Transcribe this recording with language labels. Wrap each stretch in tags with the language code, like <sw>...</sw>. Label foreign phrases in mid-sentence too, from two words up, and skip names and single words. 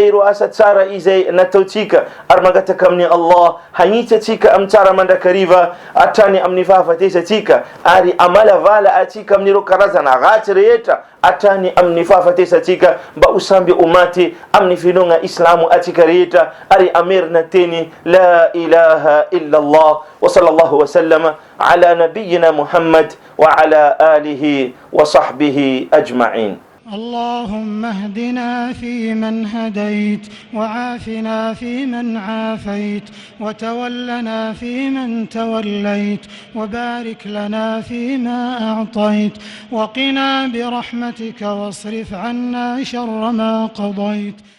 <mg>ireo asa tsara izay nataotsika, ary mangataka amin'ny Allah hagnitsatsika amin'ny tsara mandrakariva hatrany amin'ny fahafatesatsika, ary amalavala atsika amin'ireo karazana ratsy rehetra hatrany amin'ny fahafatesatsika mba usamby umaty amin'ny finoana Islamo atsika rehetra, ary amerina teny</mg> <ar>لا إله إلا الله وصلى الله وسلم على نبينا محمد وعلى آله وصحبه أجمعين. اللهم اهدنا فيمن هديت، وعافنا فيمن عافيت، وتولنا فيمن توليت، وبارك لنا فيما أعطيت، وقنا برحمتك واصرف عنا شر ما قضيت.</ar>